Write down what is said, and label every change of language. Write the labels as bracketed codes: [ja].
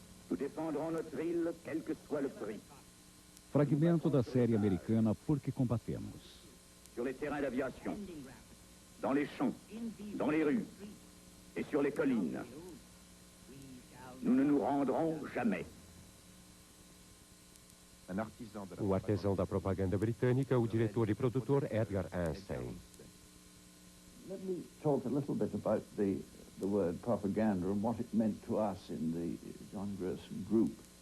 [fr] Nous défendrons notre ville, quel que soit le prix. [pt] Fragmento da série americana Por que Combatemos. [fr] Sur les terrains d'aviation, dans les champs, dans les rues et sur les collines. Nous ne nous rendrons jamais. [pt] O artesão da propaganda britânica, o diretor e produtor Edgar Einstein. [en] Let me talk a little bit about the word propaganda and what it meant to us in the John Grierson group.